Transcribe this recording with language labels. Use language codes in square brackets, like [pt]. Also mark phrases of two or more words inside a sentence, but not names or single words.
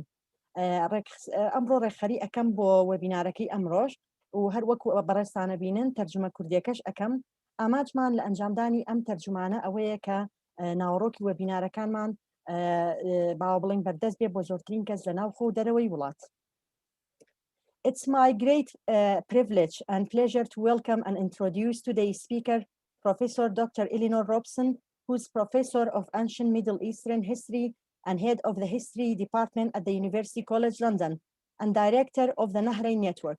[ckb] ئەمڕۆ ڕێکخەری ئەەکەم بۆ وەبینارەکەی ئەمڕۆژ و هەر وەکو بەڕێستانە بینن تەرجمە کوردیەکەش ئەەکەم. ئاماجمان لە ئەنجامدانی ئەم تەرجمانە ئەوەیە کە ناوەڕۆکی وەبینارەکانمان باوە بڵین بەردەست بێ بۆ زۆرترین کەس لە ناوخۆ و دەرەوەی وڵات. [en] It's my great privilege and pleasure to welcome and introduce today's speaker, Professor Dr. Eleanor Robson, who is Professor of Ancient Middle Eastern History and Head of the History Department at the University College London and Director of the Nahrein Network.